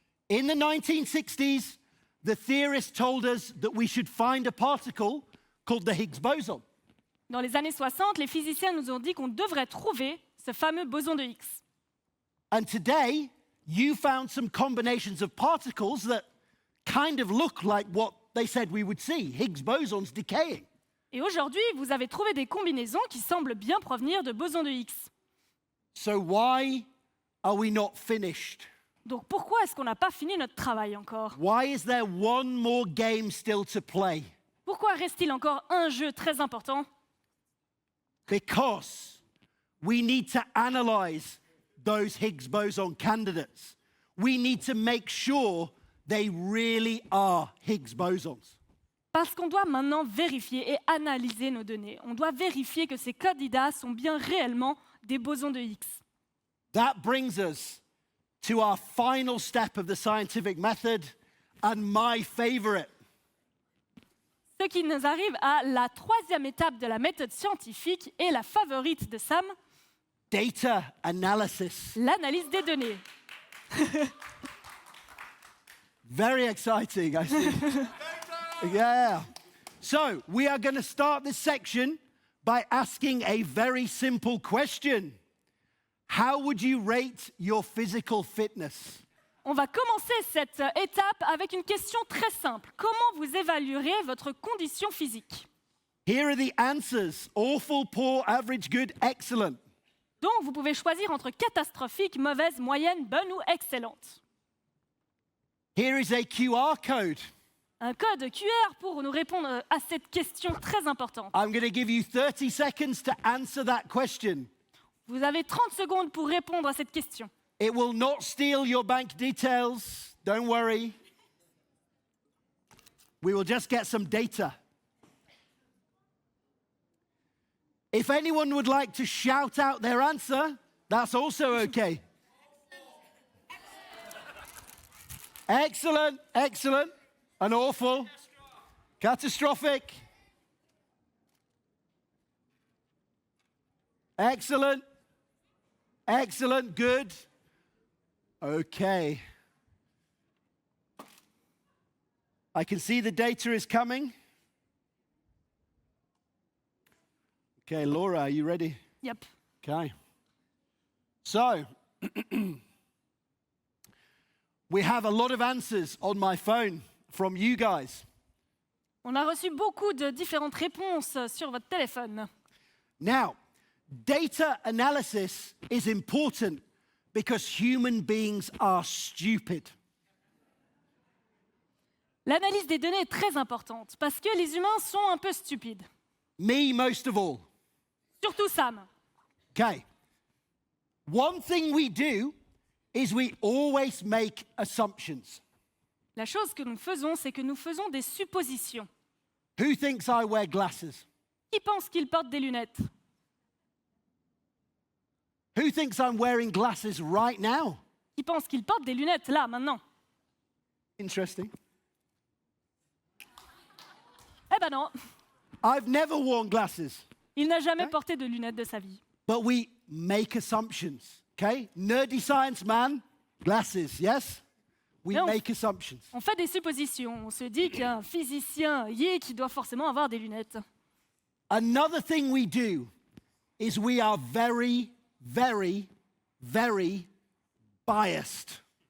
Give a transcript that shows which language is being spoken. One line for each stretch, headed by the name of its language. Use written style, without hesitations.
English: In the 1960s, the theorists told us that we should find a particle called the Higgs boson.
French: Dans les années 60, les physiciens nous ont dit qu'on devrait trouver ce fameux boson de Higgs.
English: And today, you found some combinations of particles that kind of look like what they said we would see. Higgs boson's decaying.
French: Et aujourd'hui, vous avez trouvé des combinaisons qui semblent bien provenir de bosons de Higgs.
English: So why are we not finished?
French: Donc pourquoi est-ce qu'on n'a pas fini notre travail encore?
English: Why is there one more game still to play?
French: Pourquoi reste-t-il encore un jeu très important?
English: Because we need to analyze those Higgs boson candidates. We need to make sure they really are Higgs bosons.
French: Parce qu'on doit maintenant vérifier et analyser nos données. On doit vérifier que ces candidats sont bien réellement des bosons de Higgs.
English: That brings us to our final step of the scientific method and my favorite.
French: Ce qui nous arrive à la troisième étape de la méthode scientifique et la favorite de Sam,
English: Data analysis.
French: l'analyse des données.
English: Very exciting, I see. Yeah. So, we are going to start this section by asking a very simple question. How would you rate your physical fitness?
French: On va commencer cette étape avec une question très simple. Comment vous évaluerez votre condition physique?
English: Here are the answers. Awful, poor, average, good, excellent.
French: Donc, vous pouvez choisir entre catastrophique, mauvaise, moyenne, bonne ou excellente.
English: Here is a QR code.
French: Un code QR pour nous répondre à cette question très importante.
English: I'm going to give you 30 seconds to answer that question.
French: Vous avez 30 secondes pour répondre à cette question.
English: It will not steal your bank details. Don't worry. We will just get some data. If anyone would like to shout out their answer, that's also okay. Excellent, excellent, and awful. Catastrophic. Excellent, excellent, good. Okay. I can see the data is coming. Okay, Laura, are you ready? Yep. Okay. So, we have a lot of answers on my phone from you guys.
French: On a reçu beaucoup de différentes réponses sur votre téléphone.
English: Now, data analysis is important because human beings are stupid.
French: L'analyse des données est très importante parce que les humains sont un peu stupides.
English: Me most of all.
French: Surtout Sam.
English: Okay. One thing we do is we always make assumptions.
French: La chose que nous faisons, c'est que nous faisons des suppositions.
English: Who thinks I wear glasses?
French: Qui pense qu'il porte des lunettes?
English: Who thinks I'm wearing glasses right now?
French: Qui pense qu'il porte des lunettes là, maintenant?
English: Interesting.
French: Eh ben non,
English: I've never worn glasses,
French: il n'a jamais porté de lunettes de sa vie.
English: but we make assumptions. Okay? Nerdy science man, glasses, yes? We No. make assumptions.
French: On fait des suppositions. On se dit qu'un physicien qui doit forcément avoir des lunettes.
English: Another thing we do is we are very, very, very biased.